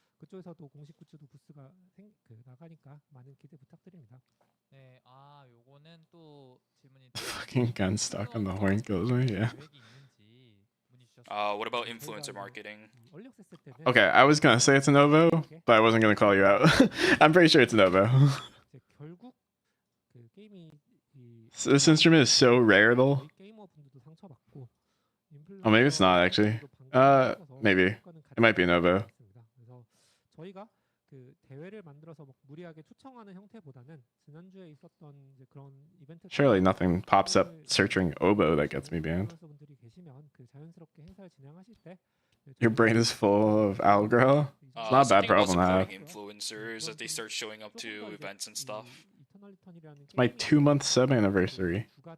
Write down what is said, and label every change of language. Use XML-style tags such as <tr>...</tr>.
<ko>그쪽에서도 공식 굿즈도 부스가 나가니까 많은 기대 부탁드립니다. 네, 요거는 또 질문이</ko> <en>Fucking gun stuck on the horn kills me. Yeah.</en> <ko>계획이 있는지 문의 주셨습니다.</ko> <en>What about influencer marketing?</en> <ko>얼리 액세스 때는</ko> <en>Okay, I was gonna say it's a Novo, but I wasn't gonna call you out. I'm pretty sure it's a Novo.</en> <ko>이제 결국 그 게임이</ko> <en>This instrument is so rare though.</en> <ko>게이머 분들도 상처받고</ko> <en>Oh, maybe it's not actually. Maybe. It might be a Novo.</en> <ko>그래서 저희가 그 대회를 만들어서 막 무리하게 초청하는 형태보다는 지난주에 있었던 이제 그런 이벤트</ko> <en>Surely nothing pops up searching oboe that gets me banned.</en> <ko>분들이 계시면 그 자연스럽게 행사를 진행하실 때</ko> <en>Your brain is full of algro. It's not a bad problem to have. Influencers that they start showing up to events and stuff. It's my 2-month sub anniversary.</en>